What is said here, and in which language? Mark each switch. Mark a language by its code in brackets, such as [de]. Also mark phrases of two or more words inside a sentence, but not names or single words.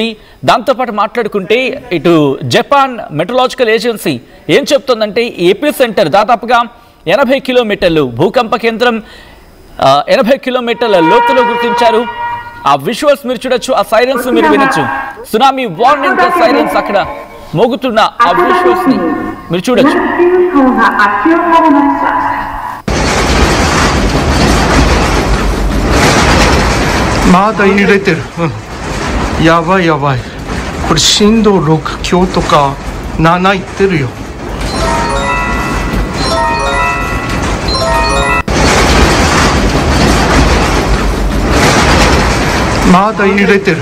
[te] దాంతోపాటు మాట్లాడుకుంటే ఇటు జపాన్ మెట్రలాజికల్ ఏజెన్సీ ఏం చెప్తుందంటే [en] epi center [te] దాదాపుగా 80 కిలోమీటర్లు, భూకంప కేంద్రం 80 కిలోమీటర్ల లోతులో గుర్తించారు. ఆ విజువల్స్ మీరు చూడొచ్చు. ఆ సైరన్స్ మీరు వినొచ్చు. [en] tsunami warning sirens [te] అక్కడ మోగుతున్న ఆ విజువల్స్ ని మీరు చూడొచ్చు. [ja] 震度6強とか7いってるよ。まだ揺れてる。